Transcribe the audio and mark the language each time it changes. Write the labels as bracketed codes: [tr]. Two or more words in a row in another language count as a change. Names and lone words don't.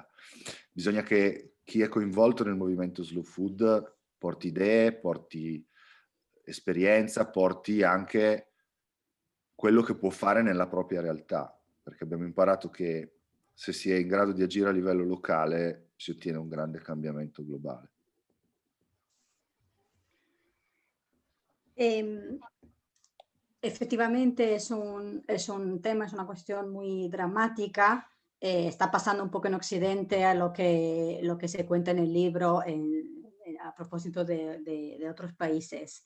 [it] Bisogna che chi è coinvolto nel movimento Slow Food porti idee, porti esperienza, porti anche quello che può fare nella propria realtà, perché abbiamo imparato che se si è in grado di agire a livello locale si ottiene un grande cambiamento globale. [es] Efectivamente es un tema, es una cuestión muy dramática. Está pasando un poco en Occidente a lo que se cuenta en el libro a propósito de otros países.